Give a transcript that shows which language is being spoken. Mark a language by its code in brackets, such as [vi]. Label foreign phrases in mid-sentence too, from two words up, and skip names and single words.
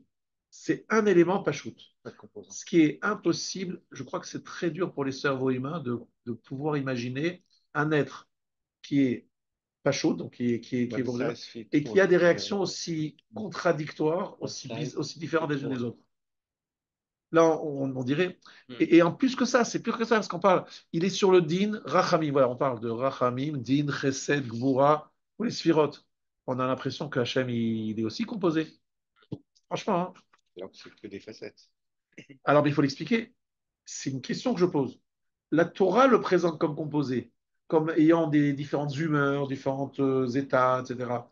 [fr] C'est un élément pachout. Ce qui est impossible, je crois que c'est très dur pour les cerveaux humains de pouvoir imaginer un être qui est pachout, donc qui est évolué, et qui a des réactions aussi contradictoires, aussi différentes les unes des autres. Là, on dirait. Et en plus que ça, c'est pire que ça, parce qu'on parle, il est sur le [he] דין, רחמים. [fr] Voilà, on parle de [he] רחמים, דין, חסד, גבורה, [fr] ou les sphirotes. On a l'impression que Hachem, il est aussi composé. Franchement, hein. Alors que c'est que des facettes. Alors, mais il faut l'expliquer. C'est une question que je pose. La Torah le présente comme composé, comme ayant des différentes humeurs, différents états, etc.